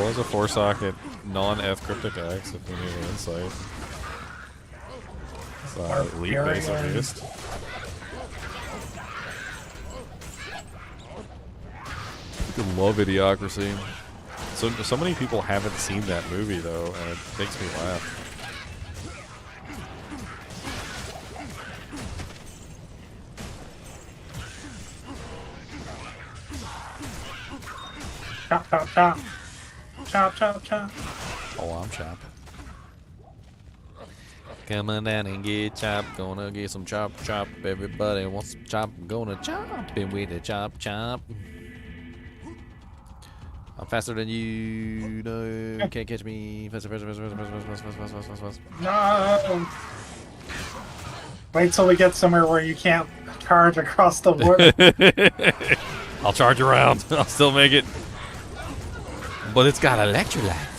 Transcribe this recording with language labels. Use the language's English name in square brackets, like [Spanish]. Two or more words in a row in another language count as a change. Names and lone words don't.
[English] There's a 4-socket non-F cryptic X if we need an insight. Elite Barbarian. basicist. I love Idiocracy. So many people haven't seen that movie though, and it makes me laugh. Chop, chop, chop. Chop, chop, chop. Oh, I'm chop. Come on down and get chop. Gonna get some chop chop. Everybody wants some chop. Gonna chop in with the chop chop. I'm faster than you. No, can't catch me. Faster, faster, faster, faster, faster, faster, faster, faster, faster, faster. No. Wait till we get somewhere where you can't charge across the border. I'll charge around. I'll still make it. But it's got electrolytes.